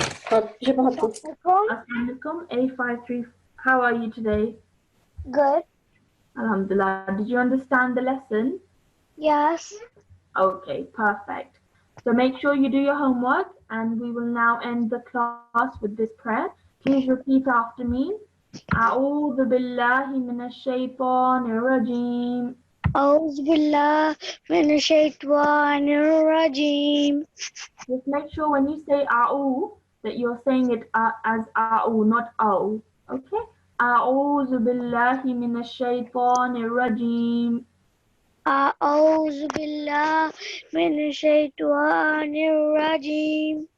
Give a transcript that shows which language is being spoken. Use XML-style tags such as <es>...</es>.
<en>Assalamualaikum, A53. How are you today? Good.</en> <ar>Alhamdulillah.</ar> <en>Did you understand the lesson? Yes. Okay, perfect. So make sure you do your homework, and we will now end the class with this prayer. Please repeat after me.</en> <ar>أعوذ بالله من الشيطان الرجيم. أعوذ بالله من الشيطان الرجيم.</ar> <en>Just make sure when you say a'u that you're saying it as a'u, not au. Okay?</en> <ar>أعوذ بالله من الشيطان الرجيم. أعوذ بالله من الشيطان الرجيم.</ar>